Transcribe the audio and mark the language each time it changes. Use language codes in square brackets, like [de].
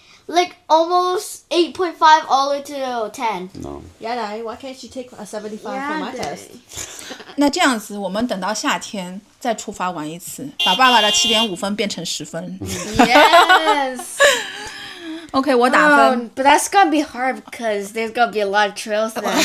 [en] like almost 8.5 all the way to 10. No. Yeah, Daddy, why can't you take a 75 for my test? [zh] 那这样子，我们等到夏天再出发玩一次，把爸爸的7.5分变成10分。 [en] Yes. [zh] OK， 我打分。 [en] But that's gonna be hard because there's gonna be a lot of trails then.